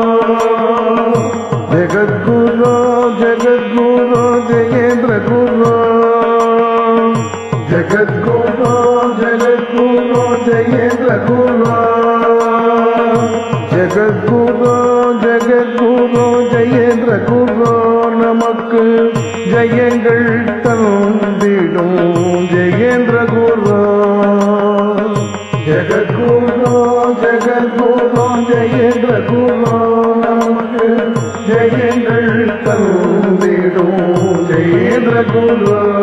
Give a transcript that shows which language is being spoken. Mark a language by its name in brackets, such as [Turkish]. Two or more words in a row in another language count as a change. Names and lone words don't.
[Sanskrit] जगद्गुरो जगद्गुरो जयेंद्र गुरो, जगद्गुरो जगद्गुरो जयेंद्र गुरो, जगद्गुरो जगद्गुरो जयेंद्र गुरो [Tamil] நமக்கு ஜெயங்கள் தந்திடும் ஜெயேந்திர குரு, ஜெகத்குரு ஜெகத்குரு ஜெயேந்திர குரு நமக்கு ஜெயங்கள் தந்திடும் ஜெயேந்திர குரு.